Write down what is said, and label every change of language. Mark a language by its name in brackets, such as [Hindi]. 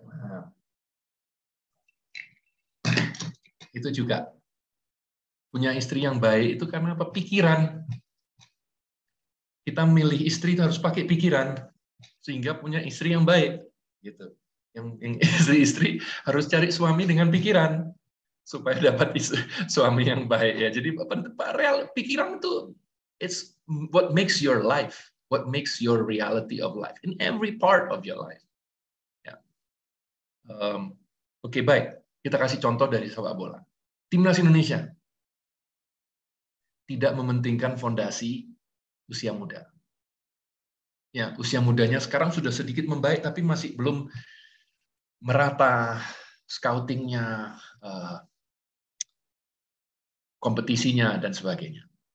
[Indonesian] Nah, itu juga punya istri yang baik itu karena apa? Pikiran. Kita milih istri itu harus pakai pikiran sehingga punya istri yang baik. Gitu. Yang istri-istri harus cari suami dengan pikiran supaya dapat suami yang baik ya. Jadi real pikiran itu [English] it's what makes your life, what makes your reality of life in every part of your life. [Indonesian] Ya. Oke, baik. Kita kasih contoh dari sepak bola. Timnas Indonesia. tidak mementingkan fondasi usia muda. Ya, usia mudanya sekarang sudah sedikit membaik, tapi masih belum merata scoutingnya, kompetisinya, dan sebagainya.